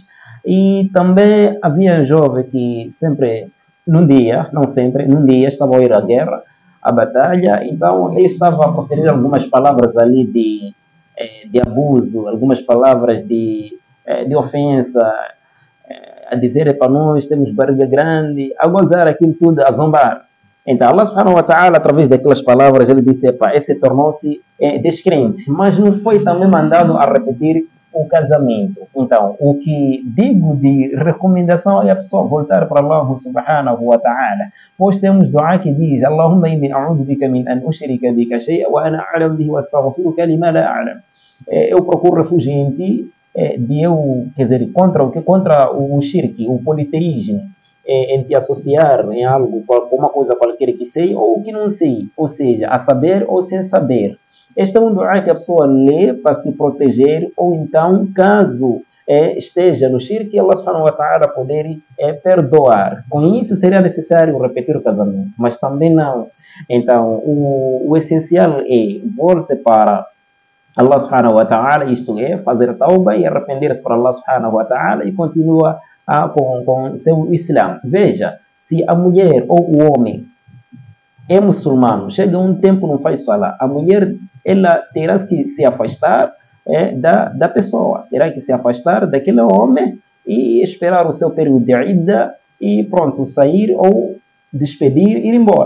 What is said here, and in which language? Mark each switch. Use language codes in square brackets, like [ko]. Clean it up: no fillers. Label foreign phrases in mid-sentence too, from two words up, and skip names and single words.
[pt] E também havia um jovem que sempre, num dia estava a ir à guerra, à batalha, então ele estava a proferir algumas palavras ali de abuso, algumas palavras de ofensa, a dizer para nós temos barriga grande, a gozar aquilo tudo, a zombar. Então Allah [ar] سبحانه وتعالى, [pt] através daquelas palavras, ele disse, esse tornou-se descrente, mas não foi também mandado a repetir o casamento. Então, o que digo de recomendação é a pessoa voltar para Allah [ar] سبحانه وتعالى. [pt] Pois temos dua que diz, [ar] اللهم إني أعوذ بك من أن أشرك بك شيئا وأنا أعلم به وأستغفرك لما لا أعلم. [pt] Eu procuro refúgio em ti, contra o shirk, o politeísmo, em te associar em algo, com uma coisa qualquer que sei ou que não sei, ou seja, a saber ou sem saber. Este é um dua que a pessoa lê para se proteger, ou então, caso esteja no shirk, Allah [ar] سبحانه وتعالى [pt] poder perdoar. Com isso seria necessário repetir o casamento, mas também não. Então, o essencial é volte para Allah [ar] سبحانه وتعالى, [pt] isto é, fazer tauba e arrepender-se para Allah [ar] سبحانه وتعالى [pt] e continua com seu Islã. Veja, se a mulher ou o homem é muçulmano, chega um tempo não faz salah, a mulher ela terá que se afastar da pessoa, terá que se afastar daquele homem e esperar o seu período de idda e pronto, sair ou despedir e ir embora.